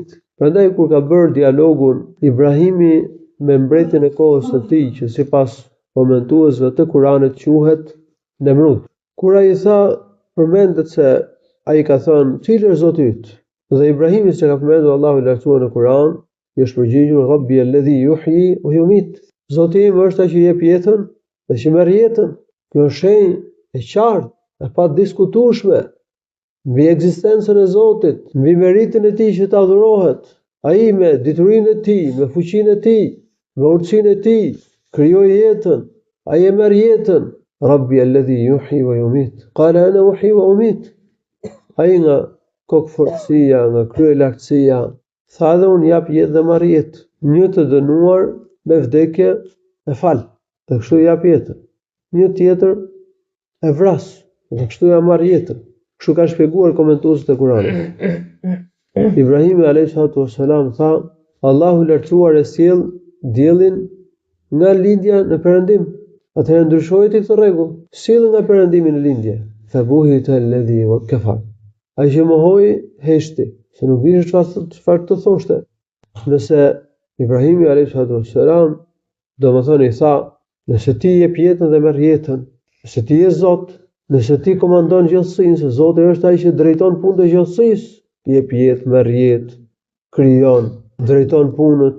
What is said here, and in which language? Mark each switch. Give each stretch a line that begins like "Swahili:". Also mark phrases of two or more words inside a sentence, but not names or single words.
Albanian: Prandaj kur ka bërë dialogun Ibrahimi me mbretin e kohës së tij, që sipas komentuesve të Kuranit quhet Nemrud. Kur ai tha, përmendet se ai ka thënë: "Cili është Zoti yt?" Dhe Ibrahimi, që ka përmendur Allahu I lartësuar në Kuran, I është përgjigjur:
Arabic: "ربي الذي يحيي ويميت."
Albanian: Zoti im është ai që jep jetën dhe që merr jetën. Kjo është shenjë e qartë, e padiskutueshme mbi ekzistencën e Zotit, mbi meritën e Tij që të adhurohet. Ai me diturinë e Tij, me fuqinë e Tij, me urtësinë e Tij krijoi jetën. Ai e merr jetën.
Arabic: ربي الذي يحيي ويميت. قال أنا أحيي وأميت.
Albanian: Ai nga kokëfortësia, nga kryelaktësia, tha dhe unë jap jetë dhe marr jetë. Një të dënuar me vdekje e fal, dhe kështu jap jetën. Një tjetër e vras, dhe kështu ja marr jetën. Kështu kanë shpjeguar komentuesit e Kuranit. Ibrahimi
Arabic: عليه الصلاة والسلام
Albanian: tha: Allahu I lartësuar e sjell diellin nga lindja në perëndim. Atëherë ndryshoi këtë rregull, sjell nga perëndimi në lindje.
Arabic: فبهت الذي كفر.
Albanian: Ai që mohoi heshti, se nuk vishte çfarë të thoshte. Nëse Ibrahimi
Arabic: عليه الصلاة والسلام
Albanian: domethënë I tha: "Nëse ti jep jetën dhe merr jetën, nëse ti je Zot, nëse ti komandon gjithësinë, se Zoti është ai që drejton punën e gjithësisë, jep jetë, merr jetë, krijon, drejton punët.